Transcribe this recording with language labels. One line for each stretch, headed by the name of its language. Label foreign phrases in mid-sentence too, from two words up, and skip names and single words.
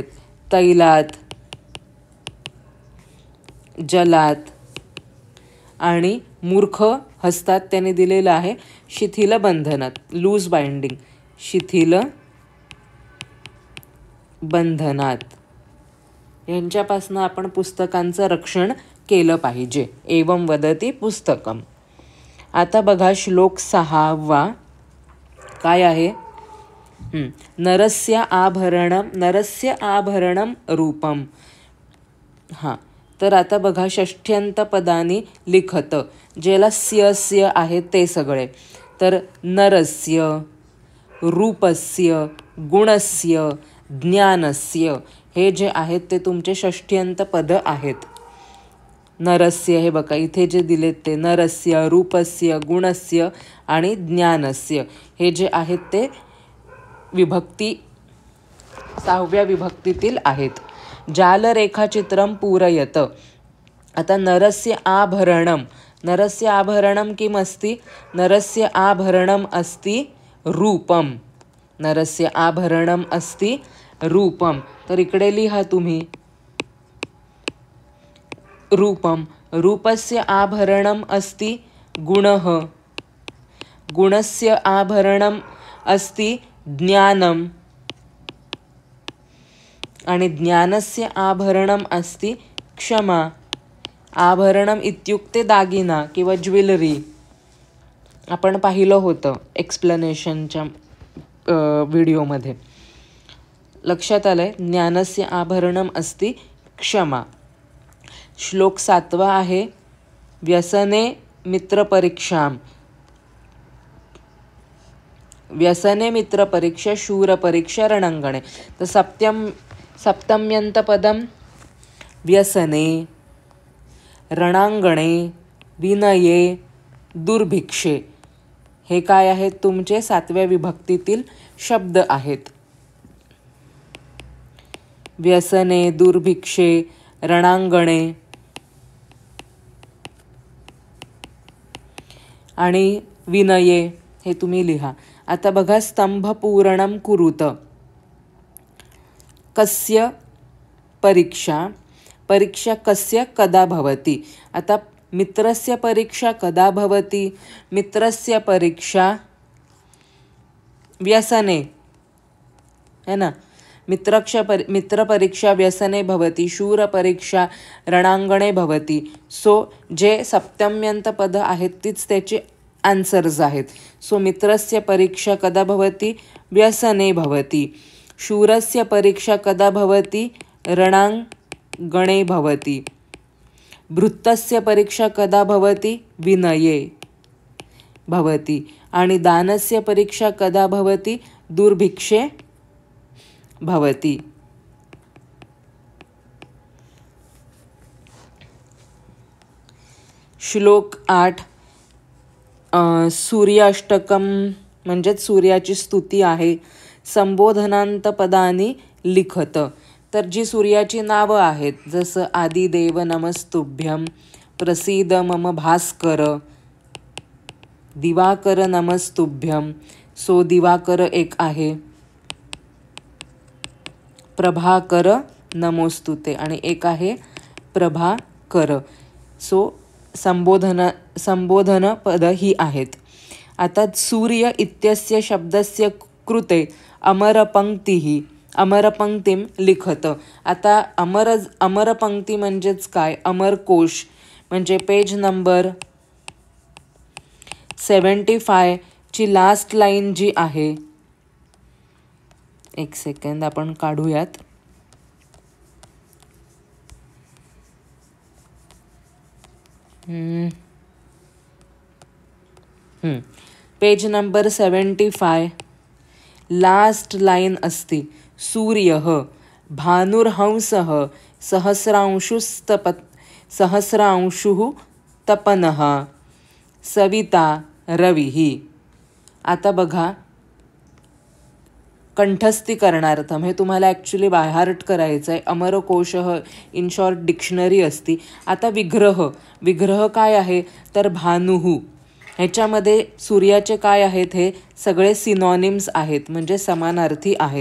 Marathi: तैलात, जलात आणि मूर्ख हसतात त्याने दिलेलं आहे शिथिल बंधनात,
English: loose binding.
Marathi: शिथिल बंधनात यांच्यापासून आपण पुस्तकांचं रक्षण केलं पाहिजे.
Sanskrit: एवं वदती पुस्तकम.
Marathi: आता बघा श्लोक 6. काय आहे?
Sanskrit: नरस्य आभरणम, नरस्य आभरणम रूपम.
Marathi: हां, तर आता बघा
Sanskrit: षष्ठ्यंत पदानी लिखत,
Marathi: ज्याला स्य आहे ते सगळे. तर नरस्य, रूपस्य, गुणस्य, ज्ञानस्य, हे जे आहेत ते तुमचे षष्ठ्यंत पद आहेत. नरस्य, हे बघा इथे जे दिलेत ते नरस्य, रूपस्य, गुणस्य आणि ज्ञानस्य, हे जे आहेत ते विभक्ती 6व्या विभक्तीतील आहेत.
Sanskrit: जालरेखाचित्रं पूरयत. आता नरस्य आभरणम, नरस्य आभरणम किम अस्ति? नरस्य आभरणम अस्ति रूपम. नरस्य आभरणम अस्ति रूपम.
Marathi: तर इकडे लिहा तुम्ही रूपम.
Sanskrit: रूपस्य आभरणम अस्ति गुणः. गुणस्य आभरणम अस्ति ज्ञानम. आणि ज्ञानस्य आभरणम अस्ति क्षमा. आभरणम इत्युक्ते
Marathi: दागिना किंवा ज्वेलरी. आपण पाहिलं होतं एक्सप्लेनेशनच्या व्हिडिओमध्ये. लक्षात आलंय?
Sanskrit: ज्ञानस्य आभरणम अस्ति क्षमा.
Marathi: श्लोक 7 आहे.
Sanskrit: व्यसने मित्रपरीक्षाम. व्यसने मित्रपरीक्षा, शूरपरीक्षा, रणांगणे. तर सप्तम्यंतपदम व्यसने, रणांगणे, विनये, दुर्भिक्षे,
Marathi: हे काय आहेत? तुमचे 7व्या विभक्तीतील शब्द आहेत. व्यसने, दुर्भिक्षे, रणांगणे आणि विनये, हे तुम्ही लिहा. आता बघा
Sanskrit: स्तंभपूरणम कुरुत. कस्य परीक्षा. परीक्षा कस्य कदा भवति. आता मित्रस्य परीक्षा कदा भवति? मित्रस्य परीक्षा व्यसने,
Hindi: है ना.
Sanskrit: मित्रपरीक्षा व्यसने भवति, शूरपरीक्षा रणांगणे भवति.
Marathi: सो जे सप्तम्यंत पद आहेत तीच त्याचे आन्सर्स आहेत.
Sanskrit: सो मित्रस्य परीक्षा कदा भवति? व्यसने भवति. शूरस्य परीक्षा कदा भवति? रणांगणे भवति. भृत्तस्य परीक्षा कदा भवति? विनये भवति. आणि दानस्य परीक्षा कदा भवति? दुर्भिक्षे भवति.
Marathi: श्लोक 8. सूर्याष्टकम म्हणजेच सूर्याची स्तुती आहे.
Sanskrit: संबोधनांत पदानी लिखत.
Marathi: तर जी सूर्याची नावं आहेत, जसं
Sanskrit: आदिदेव नमस्तुभ्यं, प्रसीद मम भास्कर, दिवाकर नमस्तुभ्यं.
Marathi: सो दिवाकर एक आहे.
Sanskrit: प्रभाकर नमोस्तुते
Marathi: आणि एक आहे प्रभाकर. सो संबोधन पद ही आहेत.
Sanskrit: आता सूर्य इत्यस्य शब्दस्य कृते अमरपंक्तिं लिखत.
Marathi: आता अमरपंक्ती म्हणजेच काय? अमरकोश म्हणजे
English: page number
Marathi: 75 ची
English: last line
Marathi: जी आहे, एक सेकंद आपण काढूयात.
English: page number 75 last line अस्ति.
Sanskrit: सूर्यः भानुर्हंसः सहस्रांशुः तपनः सविता रविः.
Marathi: आता बघा, कंठस्थीकरणार्थम हे तुम्हाला
English: actually by heart
Marathi: करायचं आहे.
English: अमरकोशः in short dictionary असती.
Marathi: आता विग्रह काय आहे? तर भानुः. ह्याच्यामध्ये सूर्याचे काय आहेत? हे सगळे सिनॉनिम्स आहेत, म्हणजे समानार्थी आहेत.